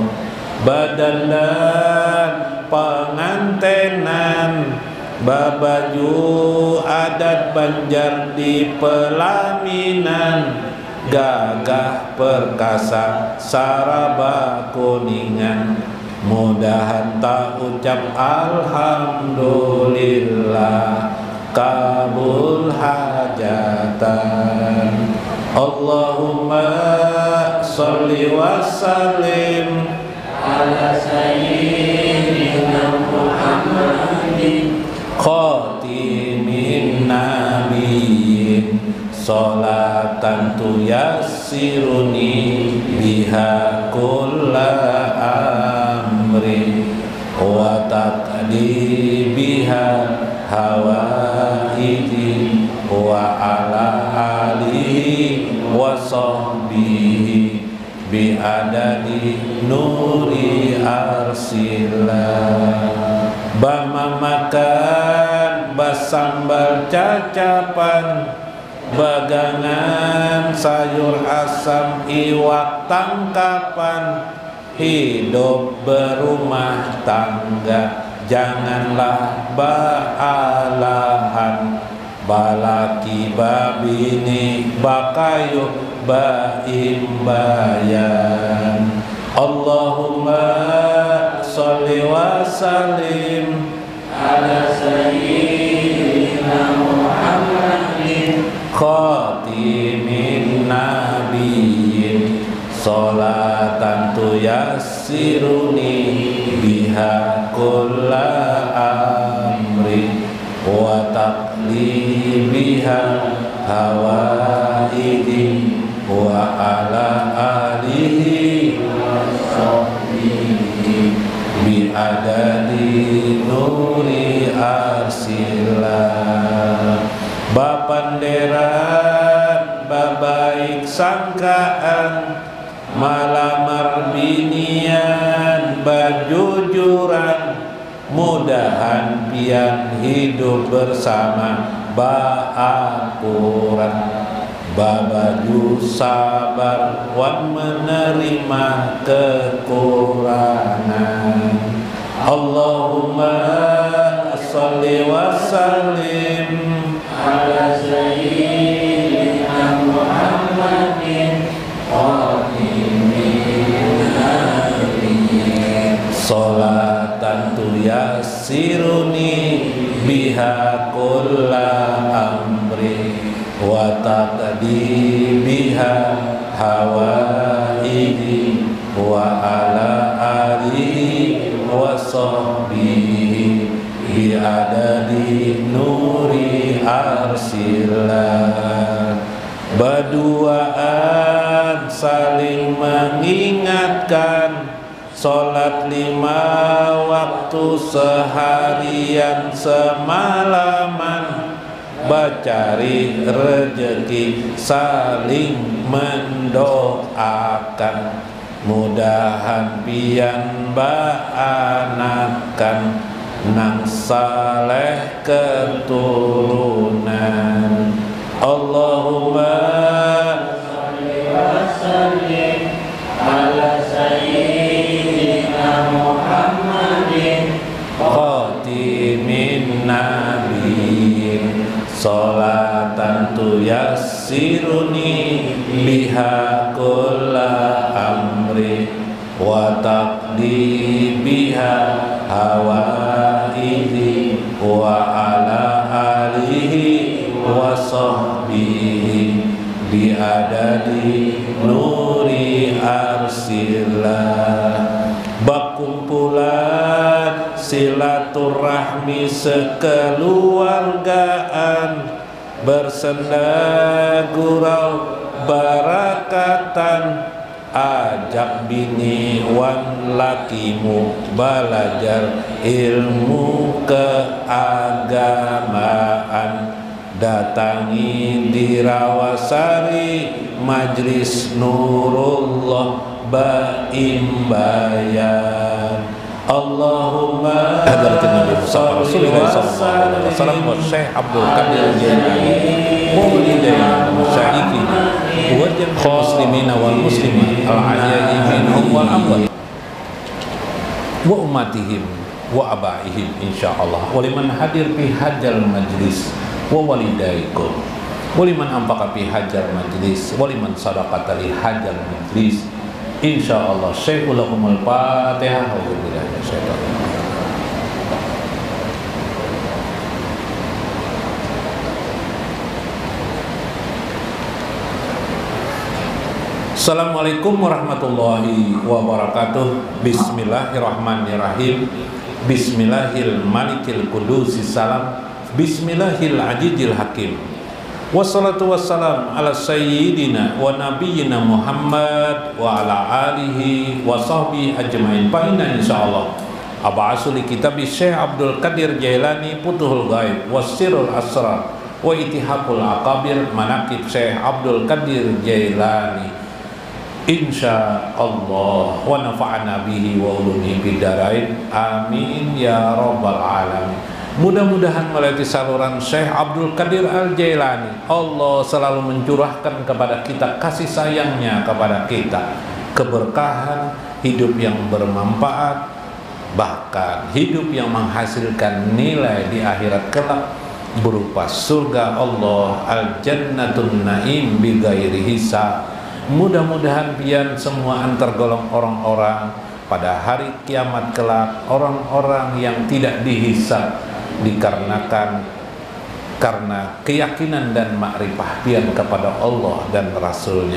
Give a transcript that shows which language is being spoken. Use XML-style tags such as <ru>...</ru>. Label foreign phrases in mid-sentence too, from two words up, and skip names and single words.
<bjn>Badan dan pengantenan, babaju adat Banjar di pelaminan, gagah perkasa saraba kuningan, mudahan tak ucap alhamdulillah, kabul hajatan.</bjn> <ar>اللهم صل وسلم على سيدنا محمد خاتم النبيين، صلاة تيسر لي بها كل أمري وتقضي بها حوائجي وعلى آله وصحبه بعدد نور عرش الله.</ar> <bjn>Bama makan basambal cacapan, bagangan sayur asam iwak tangkapan, hidup berumah tangga janganlah baalahan, balaki babini bakayuh baimbayan.</bjn> <ar>اللهم صل وسلم على سيدنا محمد خاتم النبيين، صلاة تيسر لي بها كل أمري وتقضي بها حوائجي وعلى آله وصحبه بعدد نور عرش الله.</ar> <bjn>Bapanderan babaik sangkaan, malamar binian bajujuran, mudahan pian hidup bersama baakuran, babaju sabar wan menerima kekurangan.</bjn> <ar>اللهم صل وسلم على سيدنا محمد خاتم النبيين، صلاة تيسر لي بها كل أمري وتقضي بها حوائجي وعلى آله وصحبه بعدد نور عرش الله.</ar> <bjn>Berduaan saling mengingatkan, Sholat 5 waktu seharian semalaman, bacari rezeki saling mendoakan, mudahan pian baanakan nang saleh keturunan.</bjn> <ar>اللهم صل وسلم على سيدنا محمد خاتم النبيين، صلاة تيسر لي بها كل أمري وتقضي بها حوائجي وعلى آله وصحبه بعدد نور عرش الله.</ar> <bjn>Bab kumpulan silaturahmi sekeluargaan, bersenda gurau barakatan, ajak bini wan lakimu belajar ilmu keagamaan, datangi di Rawasari Majlis Nurullah Baimbayan.</bjn> <ar>اللهم حضرة النبي محمد رسول الله صلى الله عليه وسلم والشيخ عبد القادر الجيلاني والدينا مشايخنا وجميع المسلمين والمسلمات الأحياء منهم والأموات وأمهاتهم وآبائهم إن شاء الله، ولمن حضر في هذا المجلس ووالديكم, ولمن أنفق في هذا المجلس، ولمن تصدق لهذا المجلس إن شاء الله. شيخ لهم الفاتحة. السلام عليكم ورحمة الله وبركاته. بسم الله الرحمن الرحيم. بسم الله الملك القدوس السلام. بسم الله العزيز الحكيم. والصلاة والسلام على سيدنا ونبينا محمد وعلى آله وصحبه أجمعين. فإن إن شاء الله أبعث لكتاب الشيخ عبد القادر الجيلاني فتوح الغيب وسر الأسرار وإتحاف الأكابر مناقب الشيخ عبد القادر الجيلاني إن شاء الله, ونفعنا به وعلومه في الدارين آمين يا رب العالمين.</ar> <id>Mudah-mudahan melalui saluran Syekh Abdul Qadir Al-Jailani, Allah selalu mencurahkan kepada kita kasih sayangnya kepada kita, keberkahan, hidup yang bermanfaat, bahkan hidup yang menghasilkan nilai di akhirat kelak berupa surga Allah,</id> <ar>الجنة النعيم بغير حساب.</ar> <id>Mudah-mudahan pian semua tergolong orang-orang pada hari kiamat kelak, orang-orang yang tidak dihisab dikarenakan karena keyakinan dan makrifah pian kepada Allah dan Rasulnya.</id>